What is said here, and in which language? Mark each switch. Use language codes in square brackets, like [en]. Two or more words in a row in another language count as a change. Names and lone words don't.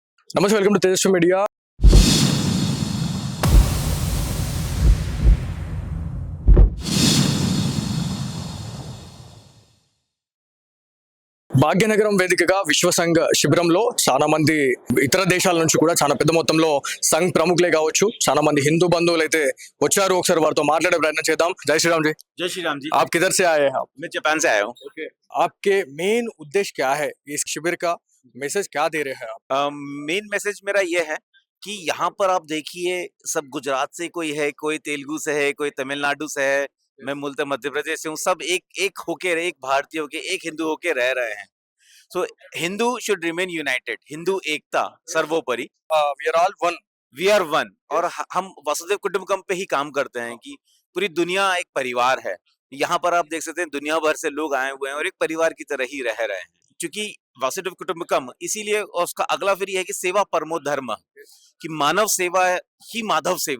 [hi] नमस्ते, [en] welcome to [hi] तेजस्वी मीडिया। [te] భాగ్యనగరం వేదికగా విశ్వ సంఘ్ శిబిరంలో చాలా మంది ఇతర దేశాల నుంచి కూడా చాలా పెద్ద మొత్తంలో సంఘ్ ప్రముఖులే కావచ్చు, చాలా మంది హిందూ బంధువులు అయితే వచ్చారు. ఒకసారి వారితో మాట్లాడే ప్రయత్నం చేద్దాం. [hi] जै श्रीराम जी। जय श्री राम जी। आप किधर से आए हैं? आप मैं जापान से आया हूँ। ओके। आपके मेन उद्देश्य क्या है? इस शिविर का मैसेज क्या दे रहे हैं आप? मेन मैसेज मेरा ये है कि यहाँ पर आप देखिए, सब गुजरात से कोई है, कोई तेलुगु से है, कोई तमिलनाडु से है, मैं मूलतः मध्य प्रदेश से हूँ। सब एक एक होके, एक भारतीय होके, एक हिंदू होके रह रहे हैं। [en] so Hindu should remain united. [hi] हिंदू एकता सर्वोपरि। [en] वी आर ऑल वन। वी आर वन। [hi] और हम [sa] वसुधैव कुटुंबकम [hi] पे ही काम करते हैं कि पूरी दुनिया एक परिवार है। यहाँ पर आप देख सकते हैं दुनिया भर से लोग आए हुए हैं और एक परिवार की तरह ही रह रहे हैं, क्योंकि [sa] वसुधैव कुटुंबकम [hi] इसीलिए। और उसका अगला फिर यह है कि [sa] सेवा परमो धर्म, [hi] कि मानव सेवा ही माधव सेवा।